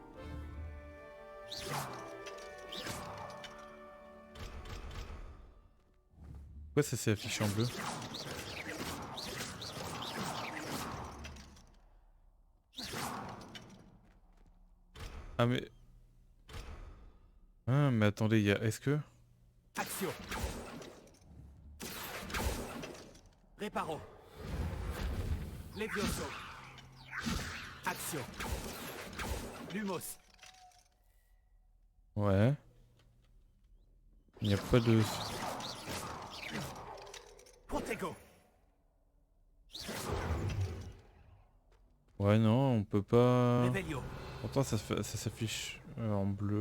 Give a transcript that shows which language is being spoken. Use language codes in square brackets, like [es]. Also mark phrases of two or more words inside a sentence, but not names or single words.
[fr] Pourquoi ça s'est affiché en bleu? Ah mais... Ah mais attendez, il y a... Est-ce que... Action. Réparo. Levioso. Action. Lumos. Ouais. Il n'y a pas de... Protego. Ouais non, on peut pas... Réveillon. Pourtant ça s'affiche en bleu.